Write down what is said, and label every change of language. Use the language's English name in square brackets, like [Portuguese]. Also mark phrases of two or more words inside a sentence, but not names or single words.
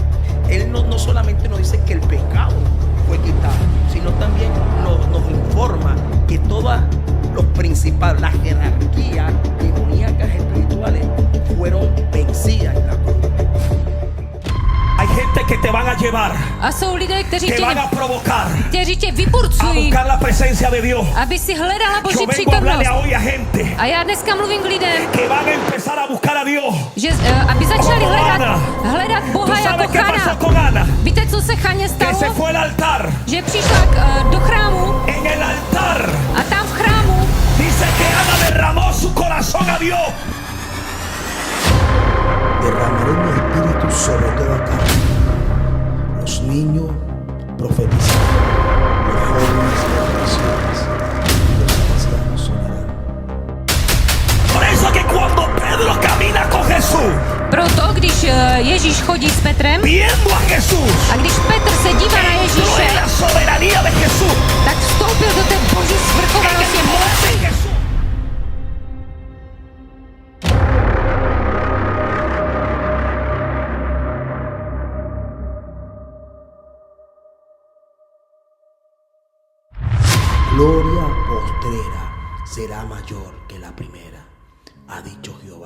[Spanish] Él no solamente nos dice que el pecado fue quitado, sino también nos informa que todas los principales, las jerarquías demoníacas espirituales fueron vencidas en la cruz. Hay gente que te van a llevar, [Czech] A jsou lidé, [Spanish] te van a provocar [Czech] kteří tě a vyburcují, [Spanish] buscar la presencia de Dios. [Czech] aby si hledala Boží [Spanish] Yo vengo a hablarle [Czech] přítomnost. [Spanish] hoy a gente [Czech] A já dneska mluvím k lidem, [Spanish] que van a empezar a buscar a Dios. [Czech] že aby začali [Spanish] Como Ana. [Czech] hledat [Spanish] ¿Tú [Czech] Boha [Spanish] sabes [Czech] jako [Spanish] qué pasó [Czech] Chana. [Spanish] con Ana? [Czech] Víte, co se Chaně [Spanish] Que se [Czech] stalo? [Spanish] fue al altar. [Czech] Že přišla do chrámu [Spanish] En el altar [Czech] a tam v chrámu [Spanish] dice que Ana derramó su corazón a Dios. Derramaré mi espíritu sobre toda carne. Los niños profetizarán, los jóvenes verán visiones, y los ancianos soñarán. Por eso que cuando Pedro camina con Jesús, [Czech] proto, když Ježíš chodí s Petrem [Spanish] viendo a Jesús, [Czech] a když Petr se dívá na [Spanish] entró [Czech] Ježíše, [Spanish] en la soberanía de Jesús. [Czech] tak vstoupil do té Boží [Spanish] En [Czech] svrchovanosti [Spanish] el poder [Czech] moci. [Spanish] de Jesús. Gloria postrera será mayor que la primera, ha dicho Jehová.